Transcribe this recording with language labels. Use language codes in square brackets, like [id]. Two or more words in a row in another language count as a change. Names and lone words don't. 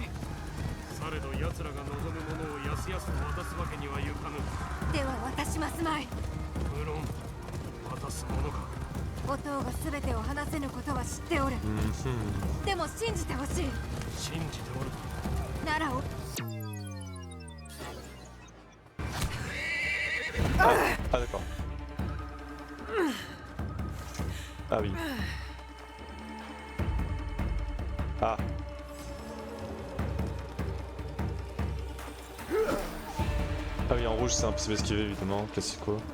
[ja] されど奴らが望むものをやすやすと渡すわけにはいかぬ。では渡しますまい。無論、渡すものか。音が全てを話せぬことは知っておる。でも信じてほしい。信じておる。ならお。 [fr] Ah d'accord. Ah oui. Ah. Ah oui, en rouge c'est impossible à esquiver évidemment, classico.